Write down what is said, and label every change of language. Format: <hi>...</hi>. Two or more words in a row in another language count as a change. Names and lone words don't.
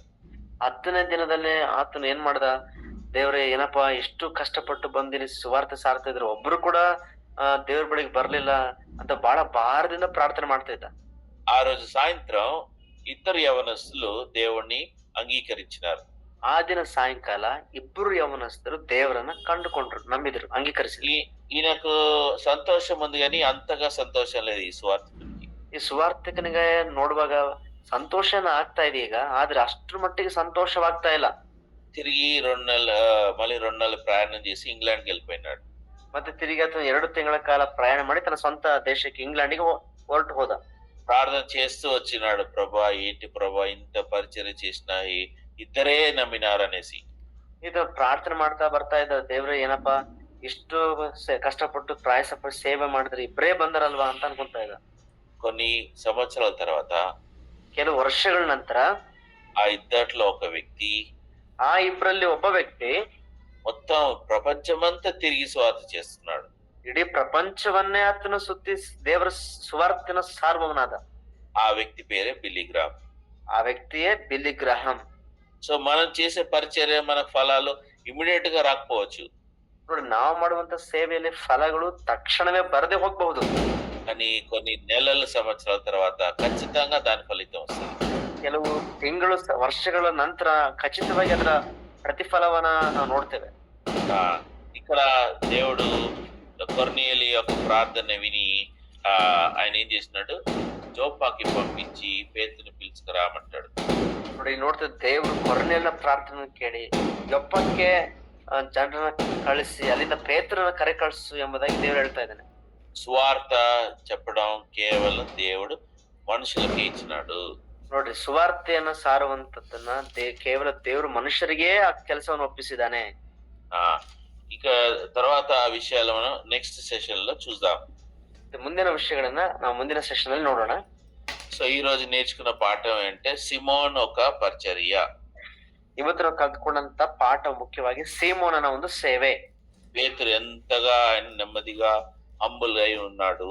<kn>10ನೇ ದಿನದಲ್ಲೇ ಆತನು ಏನ್ ಮಾಡ್ದ, ದೇವ್ರೆ ಏನಪ್ಪಾ ಎಷ್ಟು ಕಷ್ಟಪಟ್ಟು ಬಂದಿನಿ ಸುವಾರ್ತೆ ಸಾರ್ತಾ ಇದ್ರು, ಒಬ್ರು ಕೂಡ ದೇವ್ರ ಬಳಿಗೆ ಬರ್ಲಿಲ್ಲ ಅಂತ ಬಹಳ ಭಾರದಿಂದ ಪ್ರಾರ್ಥನೆ ಮಾಡ್ತಾ ಇದ್ದ.</kn> <te>ఆ రోజు సాయంత్రం ఇద్దరు యవనస్తులు దేవుణ్ణి అంగీకరించినారు.</te> <kn>ಆ ದಿನ ಸಾಯಂಕಾಲ ಇಬ್ಬರು ಯೌವನಸ್ಥರು ದೇವರನ್ನ ಕಂಡುಕೊಂಡ್ರು, ನಂಬಿದ್ರು, ಅಂಗೀಕರಿಸಿದ್ರು.</kn> <te>ఈయనకు సంతోషం ఉంది కానీ అంతగా సంతోషం లేదు ఈ సువార్థికుడికి.</te> <kn>ಈ ಸುವಾರ್ಥಿಕನಿಗೆ ನೋಡುವಾಗ ಸಂತೋಷನ ಆಗ್ತಾ ಇದೆ ಈಗ, ಆದ್ರೆ ಅಷ್ಟ್ರ ಮಟ್ಟಿಗೆ ಸಂತೋಷವಾಗ್ತಾ ಇಲ್ಲ.</kn> <te>తిరిగి మళ్ళీ 2 నెలలు ప్రయాణం చేసి ఇంగ్లాండ్కి వెళ్ళిపోయినాడు.</te> <kn>ಮತ್ತೆ ತಿರುಗಿ ಆತನು 2 ತಿಂಗಳ ಕಾಲ ಪ್ರಯಾಣ ಮಾಡಿ ತನ್ನ ಸ್ವಂತ ದೇಶಕ್ಕೆ ಇಂಗ್ಲೆಂಡ್ಗೆ ಹೊರಟು ಹೋದ.</kn> <te>ప్రార్థన చేస్తూ వచ్చినాడు, ప్రభా ఏంటి ప్రభా ఇంత పరిచర్య చేసిన ఇద్దరే నమ్మినారు అనేసి.</te> <kn>ಇದು ಪ್ರಾರ್ಥನೆ ಮಾಡ್ತಾ ಬರ್ತಾ ಇದ್ದ, ದೇವ್ರೆ ಏನಪ್ಪಾ ಇಷ್ಟು ಕಷ್ಟಪಟ್ಟು ಪ್ರಯಾಸಪಟ್ಟು ಸೇವೆ ಮಾಡಿದ್ರೆ ಇಬ್ಬರೇ ಬಂದರಲ್ವಾ ಅಂತ ಅನ್ಕೊಂತಾ ಇದ್ದ.</kn> <te>కొన్ని సంవత్సరాల తర్వాత</te> <kn>ಕೆಲವು ವರ್ಷಗಳ ನಂತರ</kn> <te>ఆ ఇద్దట్లో ఒక వ్యక్తి,</te> <kn>ಆ ಇಬ್ಬರಲ್ಲಿ ಒಬ್ಬ ವ್ಯಕ್ತಿ</kn> <te>మొత్తం ప్రపంచమంతా తిరిగి స్వార్థ చేస్తున్నాడు.</te> <kn>ಇಡೀ ಪ್ರಪಂಚವನ್ನೇ ಆತನು ಸುತ್ತಿ ದೇವರ ಸುವಾರ್ತಿನ ಸಾರ್ವನಾದ.</kn> <te>ఆ వ్యక్తి పేరే బిల్లీ గ్రామ్.</te> <kn>ಆ ವ್ಯಕ್ತಿಯೇ ಬಿಲ್ಲಿ ಗ್ರಹಂ.</kn> <te>సో మనం చేసే పరిచర్య మన ఫలాలు ఇమిడియೇಟ್ గా రాకపోవచ్చు.</te> <kn>ನೋಡಿ, ನಾವು ಮಾಡುವಂತ ಸೇವೆಯಲ್ಲಿ ಫಲಗಳು ತಕ್ಷಣವೇ ಬರದೆ ಹೋಗಬಹುದು,</kn> <te>కానీ కొన్ని నెలల సంవత్సరాల తర్వాత ఖచ్చితంగా దాని ఫలితం వస్తుంది.</te> <kn>ಕೆಲವು ತಿಂಗಳು ವರ್ಷಗಳ ನಂತರ ಖಚಿತವಾಗಿ ಅದರ ಪ್ರತಿಫಲವನ್ನ ನಾವು ನೋಡ್ತೇವೆ.</kn> <te>ఇక్కడ దేవుడు కొర్నేలి యొక్క ప్రార్థన విని ఆయన ఏం చేసినాడు, జోపాకి పంపించి పేతుని పిలుచుకురామంటాడు.</te> <kn>ನೋಡಿ, ನೋಡ್ತೇವೆ ದೇವರು ಕೊರ್ನೇಲಿನ ಪ್ರಾರ್ಥನೆ ಕೇಳಿ ಯೊಪ್ಪಕ್ಕೆ ಜನರನ್ನ ಕಳಿಸಿ ಅಲ್ಲಿಂದ ಪೇತ್ರನ ಕರೆ ಕಳಿಸು ಎಂಬುದಾಗಿ ದೇವರು ಹೇಳ್ತಾ ಇದ್ದಾನೆ.</kn> <te>సువార్త చెప్పడం కేవలం దేవుడు మనుషులకి ఇచ్చినాడు.</te> <kn>ನೋಡ್ರಿ, ಸುವಾರ್ತೆಯನ್ನ ಸಾರುವಂತದ್ದನ್ನ ಕೇವಲ ದೇವರು ಮನುಷ್ಯರಿಗೆ ಆ ಕೆಲಸವನ್ನು ಒಪ್ಪಿಸಿದ್ದಾನೆ.</kn> <te>ఇక తర్వాత ఆ విషయాలు మనం</te> <en>next session</en> <te>లో చూద్దాం.</te> <kn>ಮುಂದಿನ ವಿಷಯಗಳನ್ನ ನಾವು ಮುಂದಿನ ಸೆಷನ್ ಅಲ್ಲಿ ನೋಡೋಣ.</kn> <te>సో ఈ రోజు నేర్చుకున్న పాఠం ఏంటంటే సిమోన్ ఒక పరిచర్య.</te> <kn>ಇವತ್ತು ನಾವು ಕಲ್ತ್ಕೊಂಡಂತ ಪಾಠ ಮುಖ್ಯವಾಗಿ ಸೀಮೋನನ ಒಂದು ಸೇವೆ.</kn> <te>పేతురు ఎంతగా ఆయన నెమ్మదిగా ಹಂಬಲ್ ಅయి ఉన్నాడు.</te>